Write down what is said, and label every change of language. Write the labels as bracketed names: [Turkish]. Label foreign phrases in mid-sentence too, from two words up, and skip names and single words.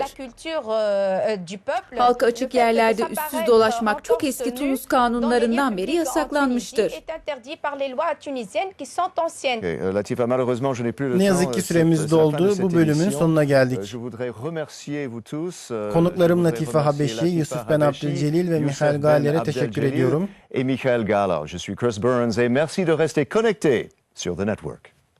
[Turkish] Halka açık yerlerde üstsüz dolaşmak çok eski Tunus kanunlarından beri yasaklanmıştır. Ne yazık ki süremiz doldu. Bu bölümün sonuna geldik. Konuklarım Latifa Habeşi, Yusuf Ben Abdülcelil ve Mihail Galer'e teşekkür ediyorum. [French] Et Michael Gala. Je suis Chris Burns et merci de rester connecté sur The Network.